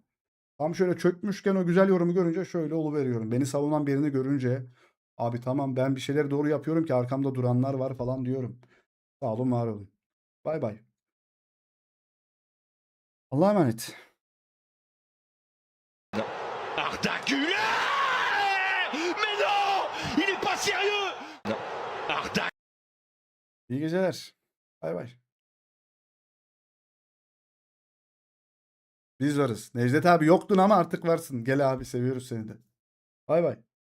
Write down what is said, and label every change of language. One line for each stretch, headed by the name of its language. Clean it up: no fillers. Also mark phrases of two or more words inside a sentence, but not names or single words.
Turkish: Tam şöyle çökmüşken o güzel yorumu görünce şöyle oluveriyorum. Beni savunan birini görünce abi tamam, ben bir şeyleri doğru yapıyorum ki arkamda duranlar var falan diyorum. Sağ olun, var olun. Bay bay. Allah'a emanet. Arda Güler!
French: Mais non! Il est pas sérieux! Non.
Turkish: Arda. İyi geceler. Bay bay. Biz varız. Necdet abi yoktun ama artık varsın. Gel abi, seviyoruz seni de. Bay bay.